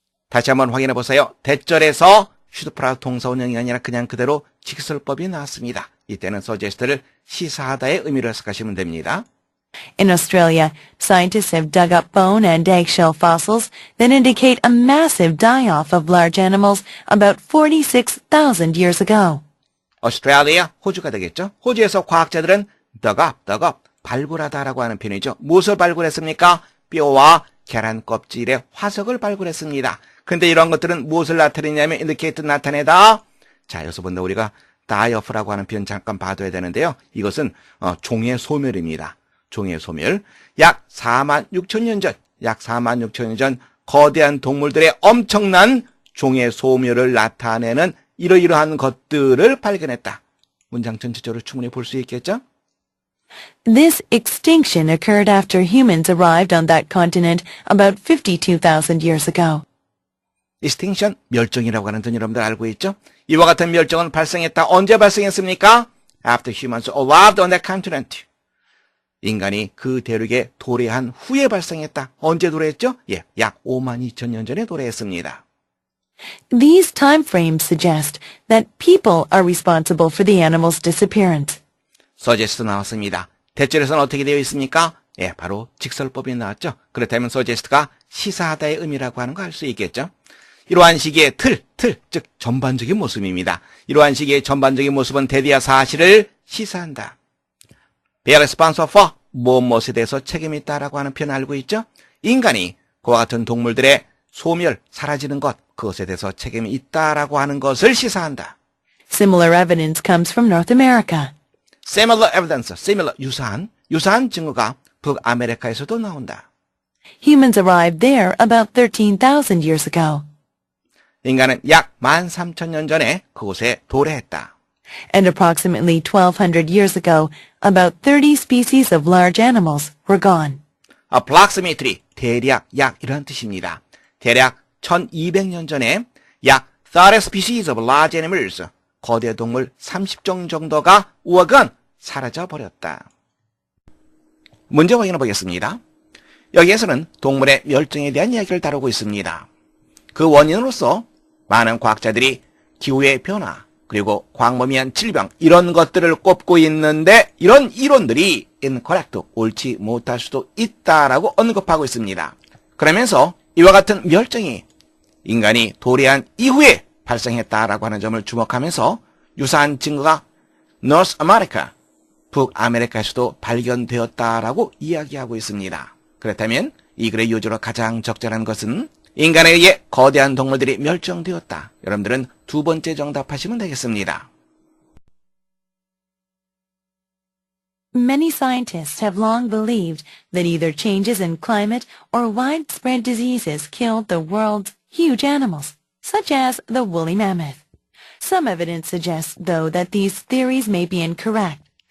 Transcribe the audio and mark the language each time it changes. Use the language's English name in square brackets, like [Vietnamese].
[Korean] 다시 한번 확인해 보세요. 대절에서 should 플러스 동사 원형이 아니라 그냥 그대로 직설법이 나왔습니다. 이때는 suggest를 시사하다의 의미로 해석하시면 됩니다. [English] In Australia, scientists have dug up bone and eggshell fossils that indicate a massive die-off of large animals about 46,000 years ago. [Korean] 오스트레일리아, 호주가 되겠죠? 호주에서 과학자들은 dug up, 발굴하다라고 하는 표현이죠. 무엇을 발굴했습니까? 뼈와 계란 껍질의 화석을 발굴했습니다. 근데 이런 것들은 무엇을 나타내냐면 indicate 나타내다. 자, 여기서 본다 우리가 die-off라고 하는 표현 잠깐 봐둬야 되는데요. 이것은 종의 소멸입니다. 종의 소멸. 약 46,000년 전 거대한 동물들의 엄청난 종의 소멸을 나타내는 이러이러한 것들을 발견했다. 문장 전체적으로 충분히 볼 수 있겠죠? [English] This extinction occurred after humans arrived on that continent about 52,000 years ago. [Korean] extinction, 멸종이라고 하는 뜻 여러분들 알고 있죠? 이와 같은 멸종은 발생했다. 언제 발생했습니까? [English] After humans arrived on that continent. [Korean] 인간이 그 대륙에 도래한 후에 발생했다. 언제 도래했죠? 약 52,000년 전에 도래했습니다. [English] These time frames suggest that people are responsible for the animal's disappearance. [Korean] suggest 나왔습니다. 대절에서는 어떻게 되어 있습니까? 바로 직설법이 나왔죠. 그렇다면 suggest가 시사하다의 의미라고 하는 거 알 수 있겠죠. 이러한 식의 즉 전반적인 모습입니다. 이러한 식의 전반적인 모습은 대디아 사실을 시사한다. [English] bear responsible for [Korean] 무엇에 대해서 책임이 있다라고 하는 표현 알고 있죠? 인간이 그와 같은 동물들의 소멸, 사라지는 것, 그것에 대해서 책임이 있다라고 하는 것을 시사한다. Similar evidence comes from North America. similar evidence, 유사한 증거가 북아메리카에서도 나온다. Humans arrived there about 13,000 years ago. 인간은 약 13,000년 전에 그곳에 도래했다. And approximately 1,200 years ago, about 30 species of large animals were gone. approximately, 대략, 약 이런 뜻입니다. 대략 1,200년 전에 약 [English] 30 species of large animals, [Korean] 거대 동물 30종 정도가 우어건 사라져버렸다. 문제 확인해 보겠습니다. 여기에서는 동물의 멸종에 대한 이야기를 다루고 있습니다. 그 원인으로서 많은 과학자들이 기후의 변화, 그리고 광범위한 질병 이런 것들을 꼽고 있는데 이런 이론들이 incorrect, 옳지 못할 수도 있다라고 언급하고 있습니다. 그러면서 이와 같은 멸종이 인간이 도래한 이후에 발생했다라고 하는 점을 주목하면서 유사한 증거가 North America, 북아메리카에서도 발견되었다라고 이야기하고 있습니다. 그렇다면 이 글의 요지로 가장 적절한 것은 인간에 의해 거대한 동물들이 멸종되었다. 여러분들은 두 번째 정답하시면 되겠습니다. [English] Many scientists have long believed that either changes in climate or widespread diseases killed the world's huge animals, such as the woolly mammoth. Some evidence suggests, though, that these theories may be incorrect.